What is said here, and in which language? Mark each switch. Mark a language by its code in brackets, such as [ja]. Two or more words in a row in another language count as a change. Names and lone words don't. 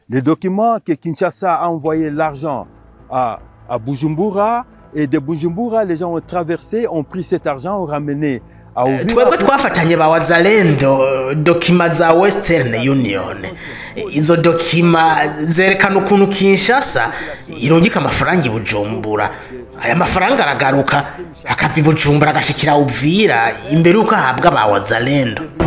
[fr] Les documents que Kinshasa a envoyé l'argent à Bujumbura, et de Bujumbura, les gens ont traversé, ont pris cet argent, ont ramené à Uvira. [rn] Twebwe twafatanye ba Wazalendo dokima za Western Union. Izo dokima zerekana ukuntu Kinshasa irungika amafaranga Bujumbura. Aya mafaranga aragaruka akava Bujumbura agashikira Uvira imbere uko ahabwa ba Wazalendo.